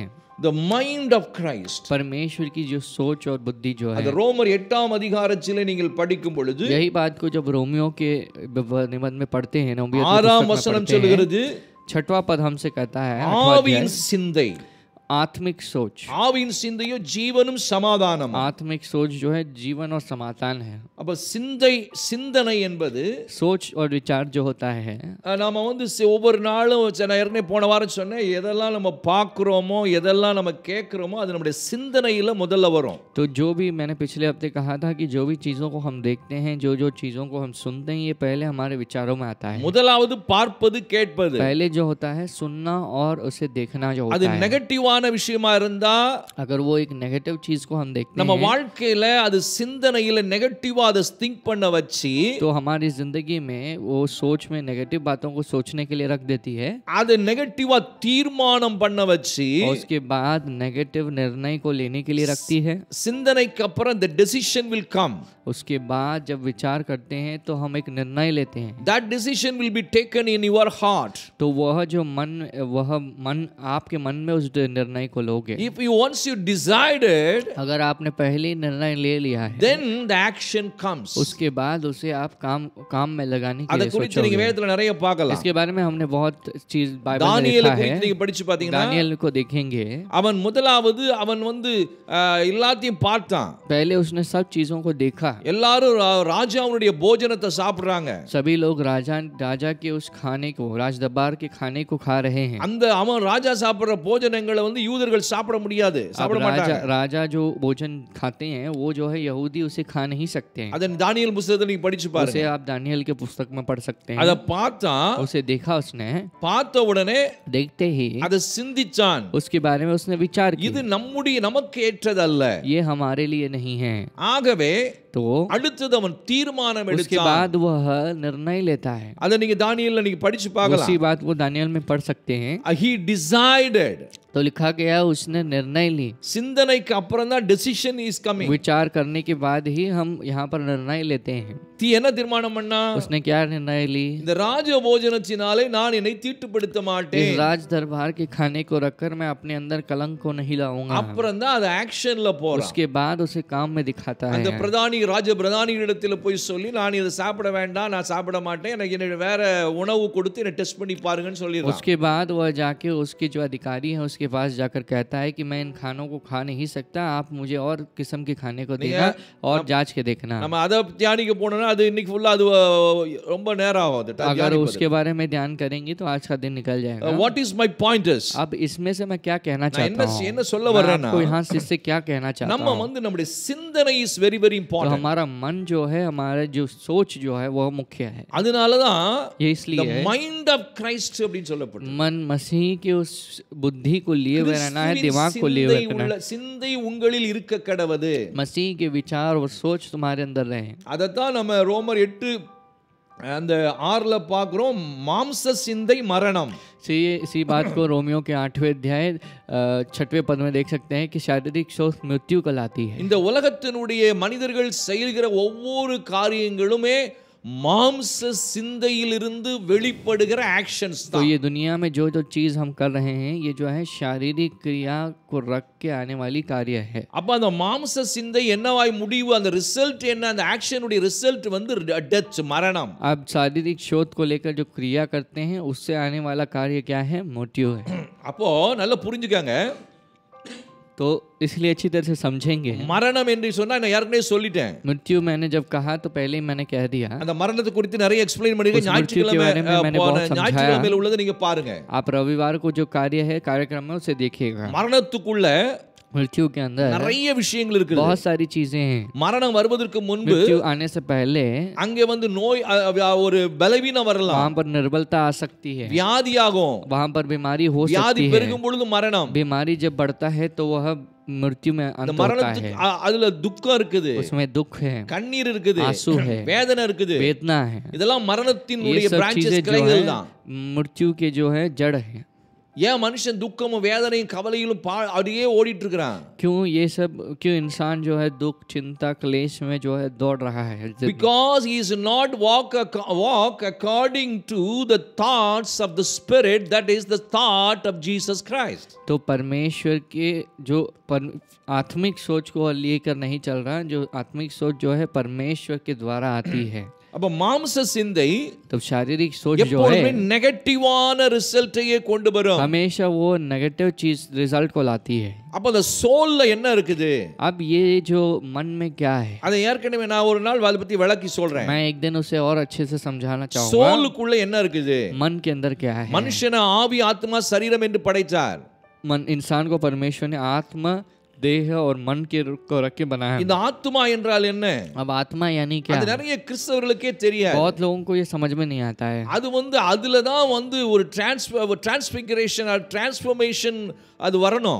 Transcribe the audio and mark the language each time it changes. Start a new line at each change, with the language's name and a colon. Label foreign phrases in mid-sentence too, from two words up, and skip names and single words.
English: The mind of Christ.
Hindi: परमेश्वर की जो सोच और बुद्धि जो है,
Tamil: அது ரோமர் 8ஆம் அதிகாரத்திலே நீங்கள் படிக்கும் பொழுது
Hindi: यही बात को जब रोमियो के निबंध में पढ़ते हैं,
Tamil: 6ஆம் வசனம் சொல்கிறது,
Hindi: 6वां पद हमसे कहता है
Tamil: ஆவியின் சிந்தை,
Hindi: आत्मिक सोच।
Tamil: ஆவியின் சிந்தையோ ஜீவனும் சமாதானம்.
Hindi: आत्मिक सोच जो है जीवन और समाधान है।
Tamil: அப்ப சிந்தனை என்பது
Hindi: सोच और विचार जो होता है,
Tamil: நாம வந்து ஒவ்வொரு நாளும் ஏற்கனவே போன வாரம் சொன்னேன், எதெல்லாம் நம்ம பார்க்குறோமோ எதெல்லாம் நம்ம கேட்குறோமோ அது நம்முடைய சிந்தனையில முதல்ல வரும்.
Hindi: तो जो भी मैंने पिछले हफ्ते कहा था कि जो भी चीज़ों को हम देखते हैं, जो चीज़ों को हम सुनते हैं, ये पहले हमारे विचारों में आता है।
Tamil: முதலாவது பார்ப்பது கேட்பது.
Hindi: पहले जो होता है सुनना और उसे देखना जो
Tamil: அது
Hindi: होता है।
Tamil: நெகட்டிவான விஷயமா இருந்தா,
Hindi: अगर वो एक नेगेटिव चीज को हम देखते
Tamil: நம்ம
Hindi: हैं,
Tamil: வாழ்க்கையில அது சிந்தனையில நெகட்டிவா அதை திங்க் பண்ண வச்சு,
Hindi: तो हमारी जिंदगी में वो सोच में नेगेटिव बातों को सोचने के लिए रख देती है।
Tamil: அது நெகட்டிவா தீர்மானம் பண்ண வச்சு,
Hindi: और उसके बाद नेगेटिव निर्णय को लेने के लिए रखती है।
Tamil: சிந்தனைக்கு அப்புறம்
English: the decision will come.
Hindi: उसके बाद जब विचार करते हैं तो हम एक निर्णय लेते हैं।
English: That decision will be taken in your heart.
Hindi: तो वह मन आपके मन में उस निर्णय को लोगे।
English: If you once you decided,
Hindi: अगर आपने पहले निर्णय ले लिया है,
English: then the action comes.
Hindi: उसके बाद उसे आप काम में लगाने के
Tamil: அத
Hindi: लिए
Tamil: குறித்து நீங்க
Hindi: सोचोगे।
Tamil: வேதத்துல நிறைய பார்க்கலாம்.
Hindi: इसके बारे में हमने बहुत चीज बाइबल में
Tamil: தானியேலை
Hindi: देखा
Tamil: குறித்து
Hindi: है।
Tamil: நீங்க படிச்சு பாத்தீங்கன்னா,
Hindi: दानियल को देखेंगे,
Tamil: அவன் முதலாவது அவன் வந்து எல்லாத்தையும் பார்த்தான்.
Hindi: पहले उसने सब चीजों को देखा।
Tamil: எல்லாரும் ராஜாவுடைய போஜனத்தை சாப்பிடுறாங்க.
Hindi: सभी लोग राजा के उस खाने को, राजदरबार के खाने को खा रहे हैं।
Tamil: அந்த அவன் ராஜா சாப்பிடுற போஜனங்களை வந்து யூதர்கள் சாப்பிட முடியாது, சாப்பிட மாட்டாங்க.
Hindi: राजा जो भोजन खाते हैं वो जो है यहूदी उसे खा नहीं सकते हैं।
Tamil: அத தானியேல் புத்தகத்தை நீங்க படிச்சு பாருங்க.
Hindi: उसे आप दानियल के पुस्तक में पढ़ सकते हैं।
Tamil: அத பார்த்தா,
Hindi: उसे देखा उसने,
Tamil: பார்த்த உடனே
Hindi: देखते ही
Tamil: அத சிந்திச்சான்.
Hindi: उसके बारे में उसने विचार किया,
Tamil: இது நமக்கு ஏற்றதல்ல,
Hindi: ये हमारे लिए नहीं है।
Tamil: ஆகவே
Hindi: तो
Tamil: அடுத்தது அவன் தீர்மானம்
Hindi: उसके
Tamil: எடுத்தான்.
Hindi: बाद वह निर्णय लेता है।
Tamil: அத நீங்க தானியேல்ல நீங்க படிச்சு பார்க்கலாம்.
Hindi: उसी बात वो दानियल में पढ़ सकते हैं।
English: He decided.
Hindi: तो लिखा गया उसने निर्णय ली।
Tamil: சிந்தனைக்கு அப்புறம் தான்
English: decision is coming.
Hindi: विचार करने के बाद ही हम यहाँ पर निर्णय लेते हैं।
Tamil: என்ன தீர்மானம் பண்ணா?
Hindi: उसने क्या निर्णय ली?
Tamil: இந்த ராஜ போஜனத்தினாலே நான் என்னை தீட்டுப்படுத்த மாட்டேன்.
Hindi: इस राज दरबार के खाने को रखकर मैं अपने अंदर कलंक को नहीं लाऊंगा।
Tamil: அப்புறம் தான் அது ஆக்ஷன்ல போறான்.
Hindi: उसके बाद उसे काम में दिखाता है।
Tamil: அந்த ராஜ பிரதானியிடத்துல போய் சொல்லி, நான் இதை சாப்பிட வேண்டாம், நான் சாப்பிட மாட்டேன், எனக்கு என்ன வேற உணவு கொடுத்து என்ன டெஸ்ட் பண்ணி பாருங்கன்னு சொல்லிடுறான்.
Hindi: उसके बाद वह जाके उसके जो अधिकारी हैं उसके पास जाकर कहता है कि मैं इन खानों को खा नहीं सकता, आप मुझे और किस्म के खाने को देना और जांच के देखना।
Tamil: நம்ம அத தியானிக்க போனோம்னா அது இன்னைக்கு ஃபுல்லா அது ரொம்ப நேரம் ஆகும்.
Hindi: अगर उसके बारे में ध्यान करेंगे तो आज का दिन निकल जाएगा।
English: What is my point is?
Hindi: अब इसमें से मैं क्या कहना चाहता हूँ,
Tamil: என்ன சொல்ல வரேன்னா,
Hindi: आपको यहाँ से इससे क्या कहना चाहता
Tamil: நம்ம
Hindi: हूँ,
Tamil: வந்து நம்முடைய சிந்தனை
English: is very very
Hindi: तो
English: important.
Hindi: हमारा मन जो है, हमारा जो सोच जो है वो मुख्य है।
Tamil: அதனால தான்
Hindi: ये
English: the
Hindi: इसलिए
English: mind of Christ
Tamil: அப்படினு சொல்லப்பட்டது.
Hindi: मन मसीह के उस बुद्धि को लिए हुए रहना है, दिमाग को लिए हुए रहना है।
Tamil: சிந்தை உங்களில் இருக்க கடவது,
Hindi: मसीह के विचार और सोच तुम्हारे अंदर रहे।
Tamil: அதத்தான் நம்ம ரோமர் 8 அந்த 6ல பார்க்கிறோம், மாம்ச சிந்தை மரணம்.
Hindi: इसी बात को रोमियो के 8वें अध्याय 6वें पद में देख सकते हैं कि शारीरिक सोच मृत्यु कहलाती है।
Tamil: இந்த உலகத்தினுடைய மனிதர்கள் செய்கிற ஒவ்வொரு காரியங்களுமே மாம்ச சிந்தையிலிருந்து வெளிப்படுகிற ஆக்ஷன்ஸ்
Hindi: तो ये दुनिया में जो जो चीज हम कर रहे हैं ये जो है शारीरिक क्रिया को रख के आने वाली कार्य है।
Tamil: அப்ப அந்த மாம்ச சிந்தை என்னவாய் முடிவு, அந்த ரிசல்ட் என்ன, அந்த ஆக்ஷனுடைய ரிசல்ட் வந்து டெத், மரணம்.
Hindi: अब शारीरिक शोध को लेकर जो क्रिया करते हैं उससे आने वाला कार्य क्या है? मृत्यु है।
Tamil: அப்போ நல்லா புரிஞ்சுக்கங்க,
Hindi: तो इसलिए अच्छी तरह से समझेंगे।
Tamil: மரணம் என்று சொன்னா நான் ஏற்கனவே சொல்லிட்டேன்,
Hindi: मृत्यु मैंने जब कहा तो पहले ही मैंने कह दिया।
Tamil: அந்த மரணத்தை குறித்து நிறைய எக்ஸ்பிளைன் பண்ணிருக்கேன், ஞாயிற்றுக்கிழமை உள்ளது நீங்க பாருங்க।
Hindi: आप रविवार को जो कार्य है कार्यक्रम में उसे देखिएगा।
Tamil: மரணத்துக்குள்ள
Hindi: मृत्यु के अंदर
Tamil: நிறைய விஷயங்கள் இருக்கு,
Hindi: बहुत सारी चीजें हैं।
Tamil: மரணம் வருவதற்கு முன்பு
Hindi: मृत्यु आने से पहले
Tamil: அங்கே வந்து நோய், ஒரு பலவீனம் வரலாம்,
Hindi: वहां पर निर्बलता आ सकती है,
Tamil: வியாதியாகும்,
Hindi: वहां पर बीमारी हो
Tamil: வியாதி
Hindi: सकती है।
Tamil: பெருகும் பொழுது மரணம்,
Hindi: बीमारी जब बढ़ता है तो वह मृत्यु में अंत होता
Tamil: மரணத்துக்கு
Hindi: है।
Tamil: அதுல துக்கம் இருக்குது,
Hindi: उसमें दुख है,
Tamil: கண்ணீர் இருக்குது,
Hindi: आंसू है,
Tamil: வேதனை இருக்குது,
Hindi: वेदना है।
Tamil: இதெல்லாம் மரணத்தினுடைய
Hindi: ये सब
Tamil: பிரான்ச்சஸ்
Hindi: चीजें जो
Tamil: கிளைகள்
Hindi: है
Tamil: தான்।
Hindi: मृत्यु के जो है जड़ है।
Tamil: ஏன் மனுஷன் துக்கமும் வேதனையும் கவலையிலும் அப்படியே ஓடிட்டு இருக்கிறான்?
Hindi: क्यों इंसान जो है दुख चिंता क्लेश में जो है दौड़ रहा है?
English: Because he is not walk according to the thoughts of the spirit, that is the thought of Jesus Christ.
Hindi: तो परमेश्वर के जो आत्मिक सोच को लेकर नहीं चल रहा, जो आत्मिक सोच जो है परमेश्वर के द्वारा आती है।
Tamil: அப்ப மாம்ச சிந்தை
Hindi: तो शारीरिक सोच जो
Tamil: எப்பொழுதுமே
Hindi: है
English: negative result
Tamil: கொண்டு வரும்,
Hindi: हमेशा वो नेगेटिव चीज रिजल्ट को लाती है।
Tamil: அப்ப அந்த சோல்ல என்ன இருக்குது?
Hindi: अब ये जो मन में क्या है,
Tamil: அதை ஏற்கனவே நான் ஒரு நாள் அதை பத்தி விளக்கி சொல்றேன்।
Hindi: मैं एक दिन उसे और अच्छे से समझाना चाहूंगा।
Tamil: சோலுக்குள்ள என்ன இருக்குது?
Hindi: मन के अंदर क्या है?
Tamil: மனுஷனை ஆவி ஆத்மா சரீரம் என்று படைத்தார்।
Hindi: मन, इंसान को परमेश्वर ने आत्मा देह और मन के को रख के बनाया।
Tamil: இந்த ஆத்மா என்றால் என்ன?
Hindi: अब आत्मा यानी क्या?
Tamil: அது நிறைய கிறிஸ்தவர்களுக்கே தெரியாது।
Hindi: बहुत लोगों को ये समझ में नहीं आता है।
Tamil: அது வந்து அதுல தான் வந்து ஒரு
English: transfiguration or transformation
Tamil: அது வரணும்।